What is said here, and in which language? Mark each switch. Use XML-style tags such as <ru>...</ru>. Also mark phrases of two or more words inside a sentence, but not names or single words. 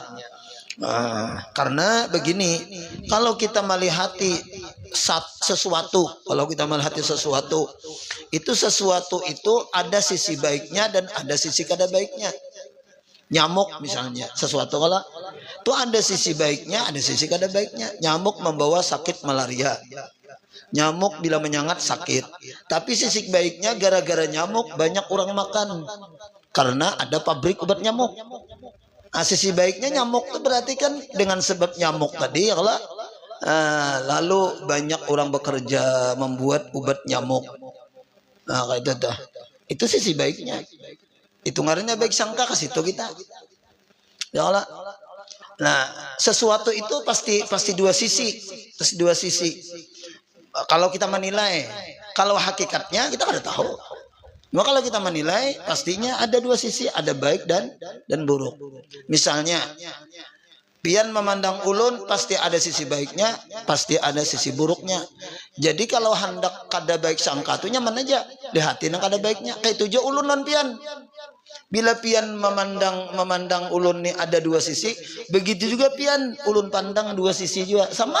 <bjn>Karena begini, kalau kita melihati sesuatu, sesuatu itu ada sisi baiknya dan ada sisi kada baiknya. Nyamuk misalnya sesuatu kalau itu ada sisi baiknya ada sisi kada baiknya.</bjn> <id>Nyamuk membawa sakit malaria, nyamuk bila menyengat sakit, tapi sisi baiknya gara-gara nyamuk banyak orang makan karena ada pabrik obat nyamuk. Sisi baiknya nyamuk itu berarti kan dengan sebab nyamuk tadi kalau lalu banyak orang bekerja membuat obat nyamuk. Kayak itu sisi baiknya.</id> <bjn>Itu ngarannya baik sangka ke situ kita.</bjn> <ar>يا الله.</ar> <id>Nah, sesuatu itu pasti dua sisi.</id> <bjn>Kalau kita menilai, kalau hakikatnya kita kada tahu.</bjn> <id>Cuma kalau kita menilai, pastinya ada dua sisi, ada baik dan buruk.</id> <bjn>Misalnya, pian memandang ulun pasti ada sisi baiknya, pasti ada sisi buruknya. Jadi kalau hendak kada baik sangka tu nyaman aja, di hati nang kada baiknya. Kayak tujuh ulun non pian. Bila pian memandang ulun ni ada dua sisi, begitu juga pian ulun pandang dua sisi juga sama.</bjn>